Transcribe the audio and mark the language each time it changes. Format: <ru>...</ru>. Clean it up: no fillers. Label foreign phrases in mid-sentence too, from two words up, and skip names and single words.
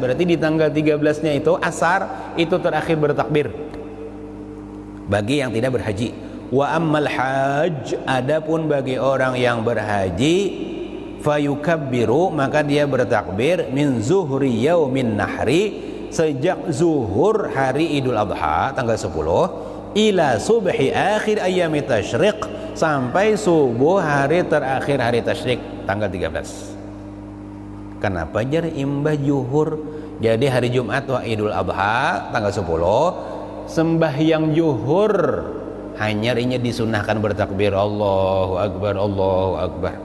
<id>Berarti di tanggal 13-nya itu asar itu terakhir bertakbir bagi yang tidak berhaji.</id> <ar>وأما الحاج,</ar> <id>adapun bagi orang yang berhaji, fayukabbiru, maka dia bertakbir</id> <ar>من ظهر يوم النحر,</ar> <id>sejak zuhur hari Idul Adha tanggal 10</id> <ar>إلى صبح آخر أيام التشريق,</ar> <id>sampai subuh hari terakhir hari tasyrik tanggal 13.</id> <bjn>Kenapa jar imbah zuhur? Jadi hari Jumat wa Idul Adha tanggal 10 sembahyang zuhur hanya inya disunahkan bertakbir</bjn> <ar>الله أكبر، الله أكبر.</ar>